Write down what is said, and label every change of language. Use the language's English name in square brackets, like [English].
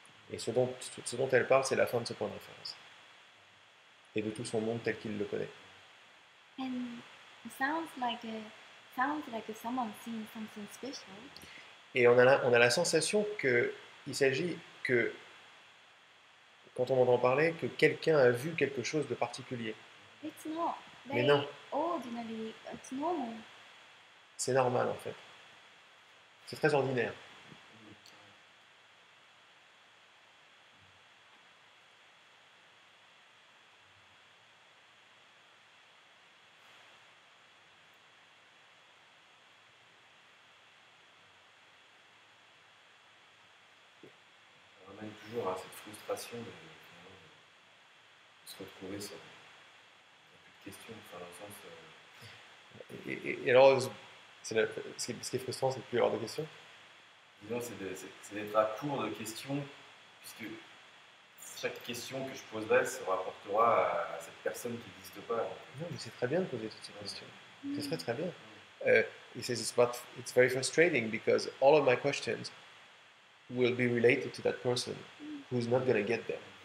[French] Et ce dont elle parle, c'est la fin de ce point de référence. Et de tout son monde tel qu'il le connaît. [English] And it sounds like someone seeing something special. [French] Et on a la sensation qu'il s'agit que quand on entend parler que quelqu'un a vu quelque chose de particulier. [English] It's not. [French] Mais [English] Very [French] non. [English] ordinary. It's normal. [French] C'est normal en fait. C'est très ordinaire. On ramène toujours à cette frustration de se retrouver sans plus de questions, enfin, dans le sens. Et alors, ce qui est frustrant, c'est de plus avoir de questions. Disons, c'est d'être à court de questions, puisque chaque question que je poserai se rapportera à cette personne qui n'existe pas. Non, mais c'est très bien de poser toutes ces questions. C'est très très bien. [English] He says it's very frustrating because all of my questions will be related to that person who's not going to get there.